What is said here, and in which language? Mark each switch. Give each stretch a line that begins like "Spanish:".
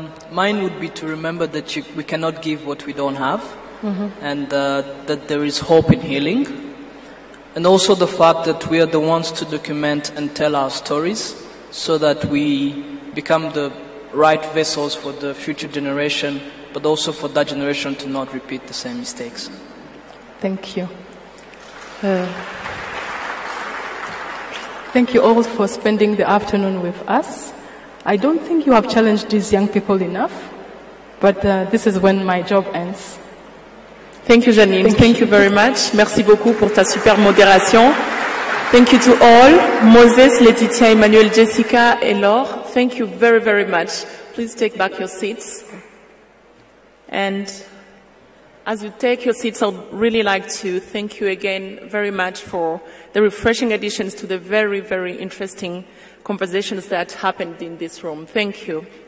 English: Mine would be to remember that we cannot give what we don't have, and that there is hope in healing, and also the fact that we are the ones to document and tell our stories, so that we become the right vessels for the future generation, but also for that generation to not repeat the same mistakes. Thank you. Thank you all for spending the afternoon with us. I don't think you have challenged these young people enough, but this is when my job ends. Thank you, Janine. Thank you very much.
French: Merci beaucoup pour ta super modération.
English: Thank you to all. Moses, Laetitia, Emmanuel, Jessica,
French: et Laure.
English: Thank you very, very much. Please take back your seats. And as you take your seats, I'd really like to thank you again very much for the refreshing additions to the very, very interesting conversations that happened in this room. Thank you.